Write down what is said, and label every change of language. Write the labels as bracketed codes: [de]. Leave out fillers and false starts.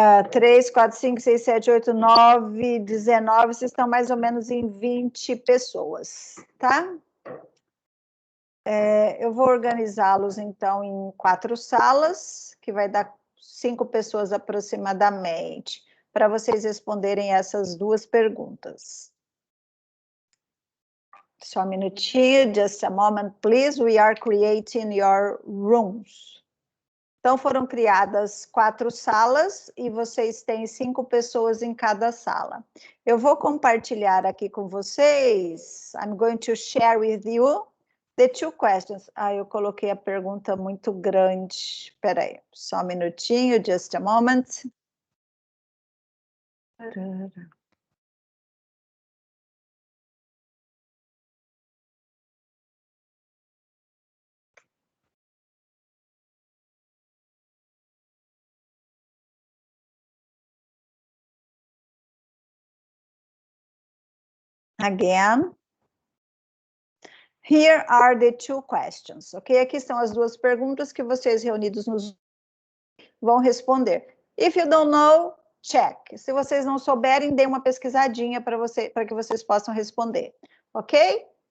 [pt] 3, 4, 5, 6, 7, 8, 9, 19, vocês estão mais ou menos em 20 pessoas, tá? Eu vou organizá-los, então, em 4 salas, que vai dar 5 pessoas aproximadamente, para vocês responderem essas duas perguntas. Só um minutinho, [en] just a moment, please. We are creating your rooms. [pt] Então, foram criadas 4 salas e vocês têm 5 pessoas em cada sala. Eu vou compartilhar aqui com vocês. [en] I'm going to share with you the 2 questions. [pt] Eu coloquei a pergunta muito grande. Espera aí, só um minutinho, [en] just a moment. Again. Here are the 2 questions, ok? [pt] Aqui estão as 2 perguntas que vocês reunidos nos vão responder. [en] If you don't know, check. [pt] Se vocês não souberem, dê uma pesquisadinha para que vocês possam responder, ok?